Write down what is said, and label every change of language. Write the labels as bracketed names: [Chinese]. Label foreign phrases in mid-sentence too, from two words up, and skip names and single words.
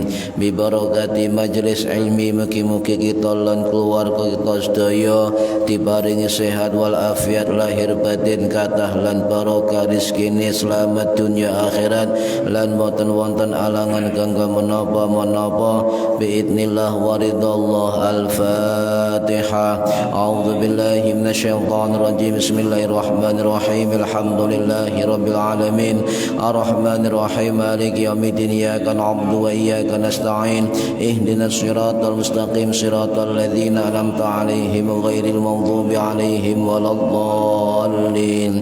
[Arabic] ببركة مجلس العلم, [Javanese] mugi-mugi kita lan keluarga kita sedaya diparingi sehat wal afiat lahir batin kathah lan barokah rezekine selamat dunia akhirat lan boten wonten alangan kanggo menapa-menapa [Arabic] بإذن الله ورضا الله. الفاتحة. أعوذ بالله من الشيطان الرجيم. بسم الله الرحمن الرحيم. الحمد لله رب العالمين. الرحمن الرحيم. مالك يوم الدين. إياك نعبد وإياك نستعين. اهدنا الصراط المستقيم. صراط الذين أنعمت عليهم غير المغضوب عليهم ولا الضالين.